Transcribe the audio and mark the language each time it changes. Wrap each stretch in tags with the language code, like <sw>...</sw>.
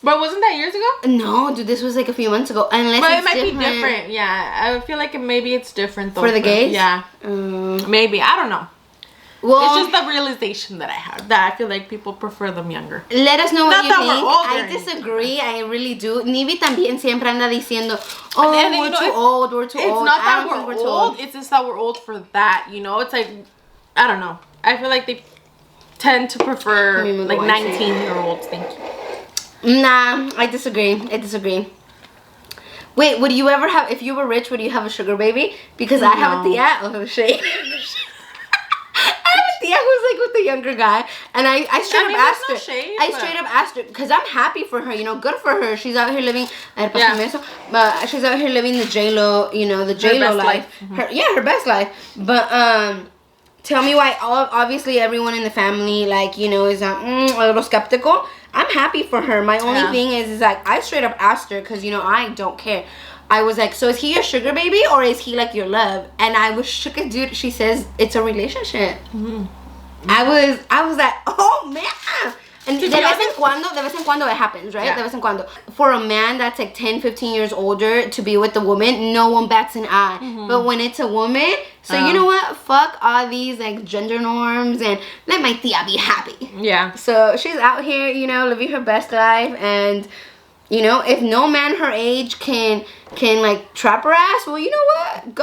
<en>But wasn't that years ago? No, dude, this was like a few months ago. Unless but it might be different. Yeah, I feel like maybe it's different though. For the gays? Yeah. Maybe, I don't know. Well, it's just the realization that I had that I feel like people prefer them younger. Let us know what you think. I disagree. I really do.</en> <es>Nivi también siempre anda diciendo,</es> <en>oh, we're too old. We're too old. It's not that we're old. It's just that we're old for that. You know, it's like, I don't know. I feel like tend to prefer like 19-year-olds. Thank you. Nah, I disagree. Wait, would you ever have, if you were rich, would you have a sugar baby? Because I have a tia. Oh, shit. I have a tia who's like with the younger guy. And I straight up asked her. I straight up asked her, because I'm happy for her, you know, good for her. She's out here living, but she's out here living the J-Lo, you know, the J-Lo life. Her best life. But, tell me why, obviously everyone in the family, like, you know, is a little skeptical. I'm happy for her. My only thing is like, I straight up asked her, because, you know, I don't care. I was like, so is he your sugar baby or is he like your love? And I was shook as dude. She says it's a relationship. I was like, oh man. And</en> <es>de vez en cuando</es> <en>it happens, right?</en> <es>De vez en cuando.</es> <en>For a man that's like 10, 15 years older to be with a woman, no one bats an eye. But when it's a woman, so you know what? Fuck all these like gender norms and let my tia be happy. Yeah. So she's out here, you know, living her best life, and you know, if no man her age can like trap her ass, well, you know what?</en>